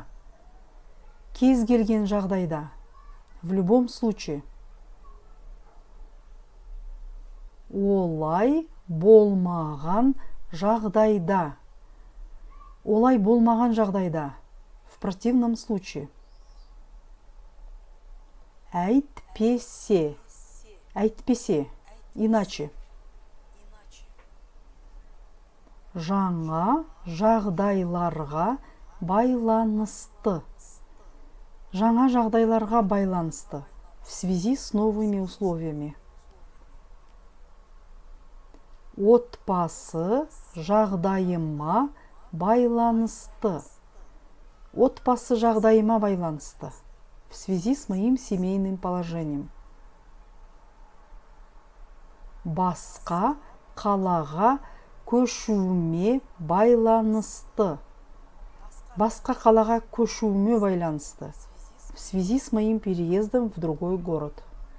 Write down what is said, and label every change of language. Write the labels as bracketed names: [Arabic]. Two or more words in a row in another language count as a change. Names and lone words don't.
[Kazakh] Кез келген жағдайда. [Russian] В любом случае. [Kazakh] Олай болмаған жағдайда. Олай болмаған жағдайда. [Russian] В противном случае. [Kazakh] Әйтпесе. Әйтпесе. Иначе. Жаңа жағдайларға байланысты. Жаңа жағдайларға байланысты. [Russian] В связи с новыми условиями. [Kazakh] Отбасы жағдайыма байланысты. Отбасы жағдайыма байланысты. [Russian] В связи с моим семейным положением. [Kazakh] Басқа қалаға көшуіме байланысты. Басқа қалаға көшуіме байланысты. [Russian] В связи с моим переездом в другой город.